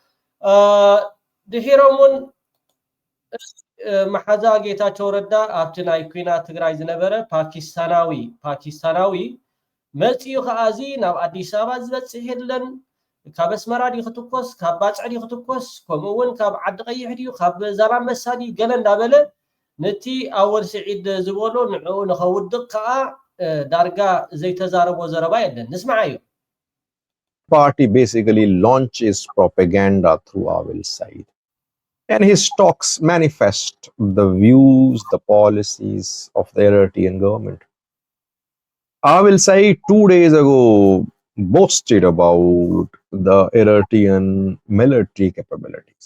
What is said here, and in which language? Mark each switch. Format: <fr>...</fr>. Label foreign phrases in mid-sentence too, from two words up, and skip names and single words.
<ti>ድሒሮምን መሓዛ ጌታቸው ረዳ ኣብቲ ናይ ኩናት ትግራይ ዝነበረ ፓኪስታናዊ መፅኡ ከኣዚ ናብ ኣዲስ ኣበባ ዝበፅሕ የለን ካብ ኣስመራ ዲ ክትኮስ ካብ ባፅዕ ዲ ክትኮስ ከምኡ እውን ካብ ዓዲ ቀይሕ ድዩ ካብ ዛላንበሳ ዲ ገለ እንዳበለ ነቲ ኣወል ስዒድ ዝበሎ ንዕኡ ንኸውድቕ ከዓ ዳርጋ ዘይተዛረቦ ዘረባ የለን ንስማዓዩ</ti> <en>Party basically launches propaganda through Awil's side. And his talks manifest the views, the policies of the Eritrean government. Awil Said 2 days ago boasted about the Eritrean military capabilities.</en>